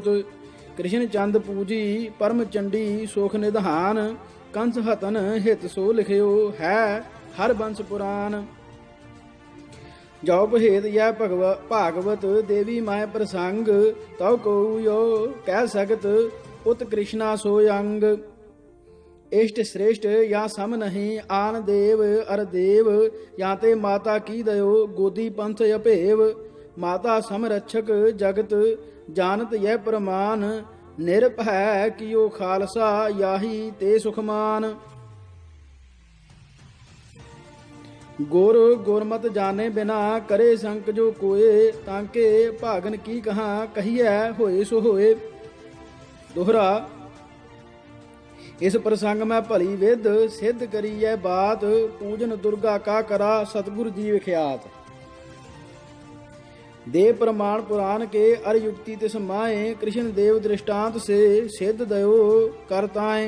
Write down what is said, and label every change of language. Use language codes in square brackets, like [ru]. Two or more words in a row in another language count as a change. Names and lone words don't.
[bra] ਕ੍ਰਿਸ਼ਨ ਚੰਦ ਪੂਜੀ ਪਰਮ ਚੰਡੀ ਸੁਖ ਨਿਧਾਨ ਕੰਸ ਹਤਨ ਹਿਤ ਸੋ ਲਿਖਿਓ ਹੈ ਹਰ ਬੰਸ ਪੁਰਾਨ। ਜੋ ਭੇਦ ਯਹ ਭਾਗਵਤ ਦੇਵੀ ਮਾਇ ਪ੍ਰਸੰਗ ਤਉ ਕਉ ਯੋ ਕਹਿ ਸਕਤ ਉਤ ਕ੍ਰਿਸ਼ਨਾ ਸੋ ਅੰਗ। इष्ट श्रेष्ठ या सम नहीं आन देव अर देव या ते माता की दयो गोदी पंथ अभेव। माता समरक्षक जगत जानत यह प्रमाण निरभय कियो खालसा याही ते सुखमान। गुर गुरमत जाने बिना करे संक जो कोय तांके भागन की कहाँ कहिए होए सो होए। दोहरा इस प्रसंग में भली विद सिद्ध करी है बात पूजन दुर्गा का करा सतगुरु जी विख्यात। देव प्रमाण पुराण के अर युक्ति तिस माए कृष्ण देव दृष्टांत से सिद्ध दयो करताएं।